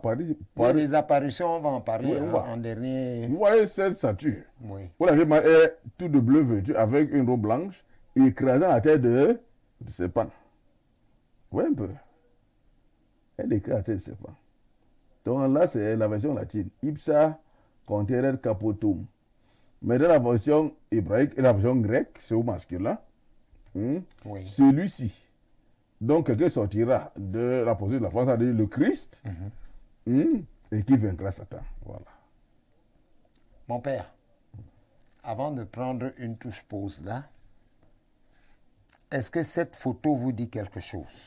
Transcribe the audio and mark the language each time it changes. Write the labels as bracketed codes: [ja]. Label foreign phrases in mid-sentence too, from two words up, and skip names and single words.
[fr] Les apparitions, on va en parler Oui, on va. en dernier. Vous voyez cette statue. Oui. Où la Vierge Marie est tout de bleu vêtue avec une robe blanche et écrasant la tête de serpent. Vous voyez un peu? Elle écrase la tête de serpent. Donc là, c'est la version latine. [la] Ipsa conterer capotum. [fr] Mais dans la version hébraïque et la version grecque, c'est au masculin. Oui. Celui-ci. Donc, quelqu'un sortira de la position de la France, c'est-à-dire le Christ, et qui vaincra Satan. Voilà. Mon père, avant de prendre une touche pause là, est-ce que cette photo vous dit quelque chose?